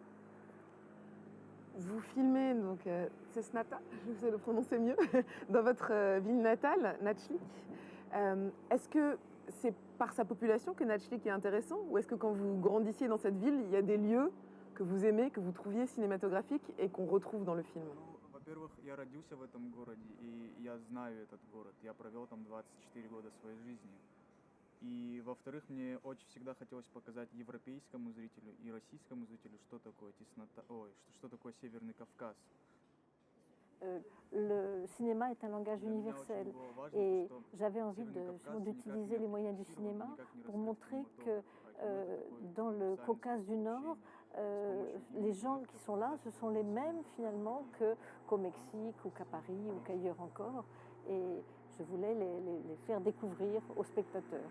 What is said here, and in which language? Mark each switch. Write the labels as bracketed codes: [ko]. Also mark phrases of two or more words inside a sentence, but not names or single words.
[fr] Vous filmez donc Cesnata, je vais le prononcer mieux, dans votre ville natale, Nachlik. Est-ce que c'est par sa population que Nachlik est intéressant, ou est-ce que quand vous grandissiez dans cette ville, il y a des lieux que vous aimez, que vous trouviez cinématographiques et qu'on retrouve dans le film? [ru] Во-первых, я родился в этом городе, и я знаю этот город. Я провел там 24 года своей жизни. И, во-вторых, мне очень всегда хотелось показать европейскому зрителю и российскому зрителю, что такое теснота, что такое Северный Кавказ. [fr] Le cinéma est un langage universel et j'avais envie d'utiliser les moyens du cinéma pour montrer que dans le Caucase du Nord, les gens qui sont là, ce sont les mêmes finalement qu'au Mexique ou qu'à Paris ou qu'ailleurs encore, et je voulais les faire découvrir aux spectateurs.